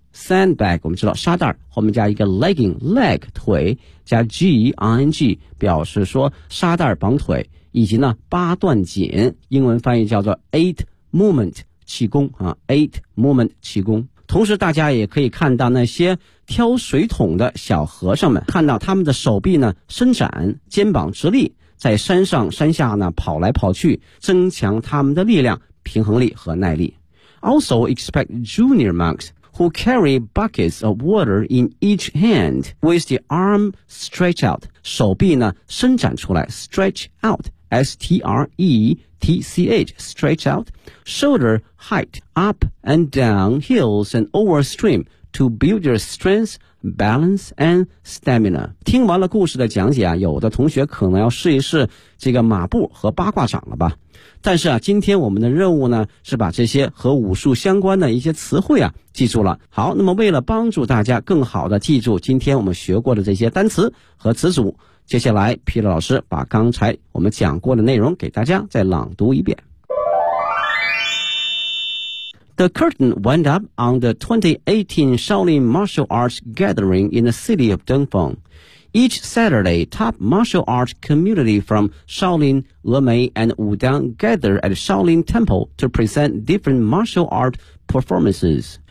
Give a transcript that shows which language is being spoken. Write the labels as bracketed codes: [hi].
[zh] sandbag 我们知道沙袋后面加一个 legging leg 腿加 G-I-N-G 表示说沙袋绑腿，以及呢八段锦英文翻译叫做 eight movement 气功，eight movement 气功。同时大家也可以看到那些挑水桶的小和尚们，看到他们的手臂呢伸展，肩膀直立，在山上山下呢跑来跑去，增强他们的力量、平衡力和耐力。 [en] Also expect junior monks who carry buckets of water in each hand with the arm stretched out， [zh] 手臂呢伸展出来 [en] stretch out S-T-R-E-T-C-H stretch out shoulder height up and down hills and over stream to build your strength, balance and stamina。 [zh] 听完了故事的讲解，有的同学可能要试一试这个马步和八卦掌了吧，但是今天我们的任务呢是把这些和武术相关的一些词汇记住了。好，那么为了帮助大家更好的记住今天我们学过的这些单词和词组，接下来皮特老师把刚才我们讲过的内容给大家再朗读一遍。 [en] The curtain went up on the 2018 Shaolin Martial Arts Gathering in the city of Dengfeng. Each Saturday, top martial arts community from Shaolin, Lemay and Wudang gather at Shaolin Temple to present different martial art performances.